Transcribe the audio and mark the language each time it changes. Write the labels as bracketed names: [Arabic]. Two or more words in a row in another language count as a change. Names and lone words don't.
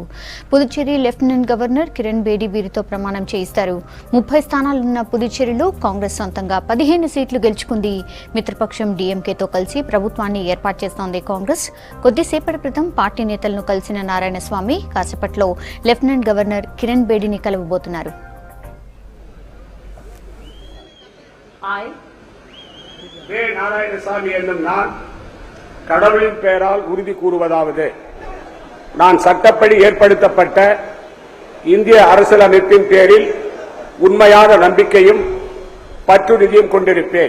[Telugu] పుదుచ్చేరి లెఫ్టినెంట్ గవర్నర్ కిరణ్ బేడి వీరితో ప్రమాణం చేయిస్తారు. 30 స్థానాలున్న పుదుచ్చేరిలో కాంగ్రెస్ సొంతంగా 15 సీట్లు గెలుచుకుంది. మిత్రపక్షం డీఎంకేతో కలిసి ప్రభుత్వాన్ని ఏర్పాటు చేస్తోంది కాంగ్రెస్. కొద్దిసేపటి క్రితం పార్టీ నేతలను కలిసిన నారాయణస్వామి కాసేపట్లో లెఫ్టినెంట్ గవర్నర్ కిరణ్ బేడిని కలవబోతున్నారు. [Tamil] வே நாராயணசாமி என்னும் நான் கடவுளின் பெயரால் உறுதி கூறுவதாவது, நான் சட்டப்படி ஏற்படுத்தப்பட்ட இந்திய அரசியலமைப்பின் பேரில் உண்மையான நம்பிக்கையும் பற்றுறுதியும் கொண்டிருப்பேன்.